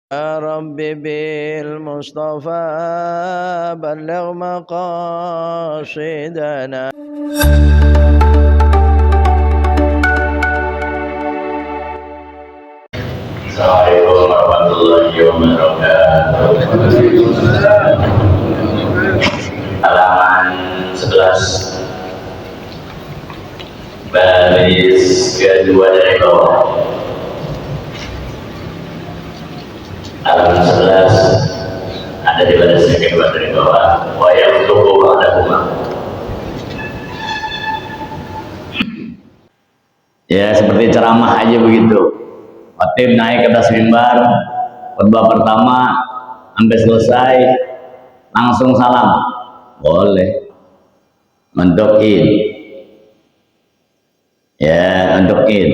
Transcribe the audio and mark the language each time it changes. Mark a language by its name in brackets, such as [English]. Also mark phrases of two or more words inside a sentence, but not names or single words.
[Arabic] يا رب بالمصطفى بلغ مقاصدنا. السلام عليكم ورحمة الله وبركاته. [Indonesian] Halaman 11 baris kedua dari bawah. Halaman 11 ada di baris kedua dari bawah. [Arabic] ويكتب بعدهما. [Indonesian] Ya, seperti ceramah aja begitu. Khatib naik ke atas mimbar, khutbah pertama sampai selesai langsung salam. Boleh. Untuk Id. Ya, untuk Id.